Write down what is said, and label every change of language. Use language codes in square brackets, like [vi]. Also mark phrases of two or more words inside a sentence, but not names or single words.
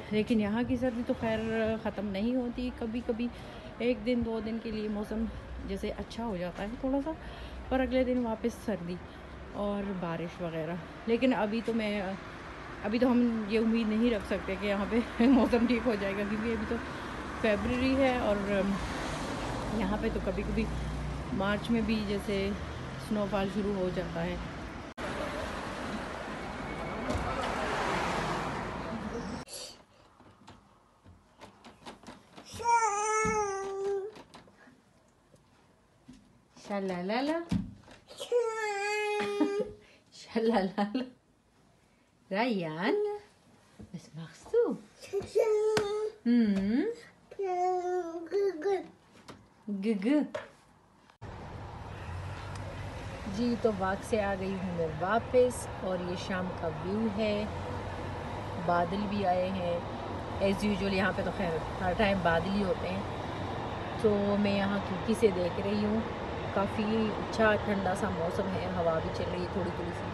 [hi] लेकिन यहाँ की सर्दी तो खैर ख़त्म नहीं होती। कभी कभी एक दिन दो दिन के लिए मौसम जैसे अच्छा हो जाता है थोड़ा सा, पर अगले दिन वापस सर्दी और बारिश वगैरह। लेकिन अभी तो हम ये उम्मीद नहीं रख सकते कि यहाँ पे मौसम ठीक हो जाएगा क्योंकि अभी तो फरवरी है और यहाँ पे तो कभी कभी मार्च में भी जैसे स्नोफॉल शुरू हो जाता है। Shalalala. Shalalala. [de] Ryan, was machst du? Gugu. [hi] जी तो वॉक से आ गई हूँ मैं वापस और ये शाम का व्यू है। बादल भी आए हैं [en] as usual. [hi] यहाँ पे तो खैर हर टाइम बादल ही होते हैं। तो मैं यहाँ खिड़की से देख रही हूँ। काफ़ी अच्छा ठंडा सा मौसम है, हवा भी चल रही है थोड़ी थोड़ी सी।